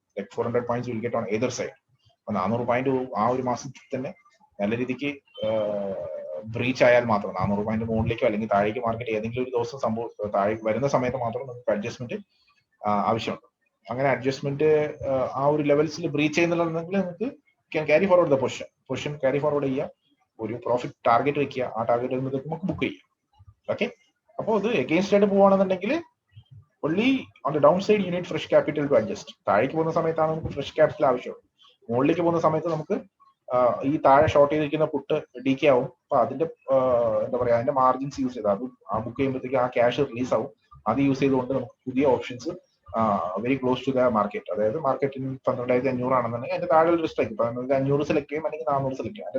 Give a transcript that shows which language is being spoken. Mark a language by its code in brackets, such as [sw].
[en] Like 400 points will get on either side. [ml] അപ്പൊ 400 point ആ ഒരു മാസത്തിൽ തന്നെ നല്ല രീതിക്ക് ബ്രീച്ച് ആയാൽ മാത്രം 400 പോയിന്റ് മുകളിലേക്കോ അല്ലെങ്കിൽ താഴേക്ക് മാർക്കറ്റ് ഏതെങ്കിലും ഒരു ദിവസം താഴെ വരുന്ന സമയത്ത് മാത്രം നമുക്ക് അഡ്ജസ്റ്റ്മെന്റ് ആവശ്യമുണ്ട്. അങ്ങനെ അഡ്ജസ്റ്റ്മെന്റ് ആ ഒരു ലെവൽസിൽ ബ്രീച്ച് ചെയ്യുന്നുണ്ടെങ്കിൽ നമുക്ക് carry forward the position carry forward ചെയ്യുക, ഒരു പ്രോഫിറ്റ് ടാർഗറ്റ് വെക്കുക, ആ ടാർഗറ്റ് നമുക്ക് ബുക്ക് ചെയ്യാം. ഓക്കെ, അപ്പോൾ ഇത് എഗെയിൻസ്റ്റ് ആയിട്ട് പോവാണെന്നുണ്ടെങ്കിൽ [en] only on the downside you need fresh capital to adjust. [ml] താഴേക്ക് പോകുന്ന സമയത്താണ് നമുക്ക് ഫ്രഷ് ക്യാപിറ്റൽ ആവശ്യമുള്ളൂ. മുകളിലേക്ക് പോകുന്ന സമയത്ത് നമുക്ക് ഈ താഴെ ഷോർട്ട് ചെയ്തിരിക്കുന്ന പുട്ട് ഡീക്കെ ആവും. അപ്പൊ അതിന്റെ എന്താ പറയാ, അതിന്റെ മാർജിൻസ് യൂസ് ചെയ്ത് അത് ആ ബുക്ക് ചെയ്യുമ്പോഴത്തേക്ക് ആ ക്യാഷ് റിലീസ് ആവും. അത് യൂസ് ചെയ്തുകൊണ്ട് നമുക്ക് പുതിയ options [en] very close to the market, [ml] അതായത് മാർക്കറ്റിൽ 12,500 ആണെന്നുണ്ടെങ്കിൽ അതിന്റെ താഴെ ഒരു സ്ട്രൈക്ക് 500 സെലക്ട് ചെയ്യും, അല്ലെങ്കിൽ 400 സെലക്ട് ചെയ്യും.